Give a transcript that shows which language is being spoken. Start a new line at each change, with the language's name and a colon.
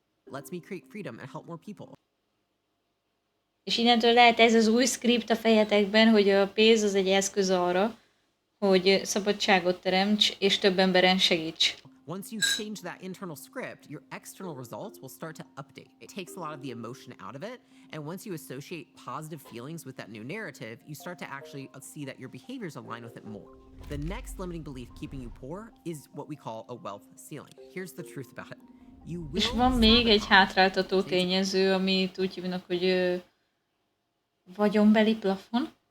English: Lets me create freedom and help more people.
Hungarian: És innentől lehet ez az új script a fejetekben, hogy a pénz az egy eszköz arra, hogy szabadságot teremts, és több emberen segíts.
English: Once you change that internal script, your external results will start to update. It takes a lot of the emotion out of it, and once you associate positive feelings with that new narrative, you start to actually see that your behaviors align with it more. The next limiting belief keeping you poor is what we call a wealth ceiling. Here's the truth about it.
Hungarian: És van még egy hátráltató tényező, amit úgy hívnak, hogy vagyonbeli plafon.